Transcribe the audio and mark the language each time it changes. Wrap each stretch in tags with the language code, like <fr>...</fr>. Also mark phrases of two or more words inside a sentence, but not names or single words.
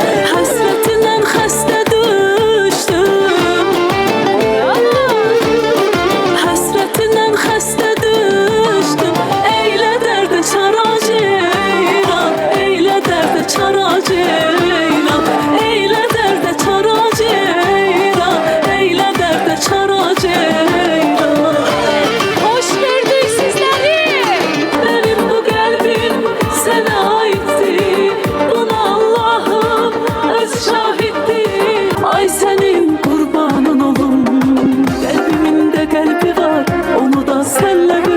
<az>Həsrətindən xəstə düşdüm, həsrətindən xəstə düşdüm. Eylə dərdə çara ceyran, eylə dərdə çara ceyran, eylə dərdə çara ceyran, eylə dərdə çara ceyran.</az> <tr>Hoş gördük sizleri. Benim bu kalbim sana aitti, buna Allah'ım öz şahittir. Ay senin kurbanın olum, kalbimin de kalbi var, onu da senle bil.</tr>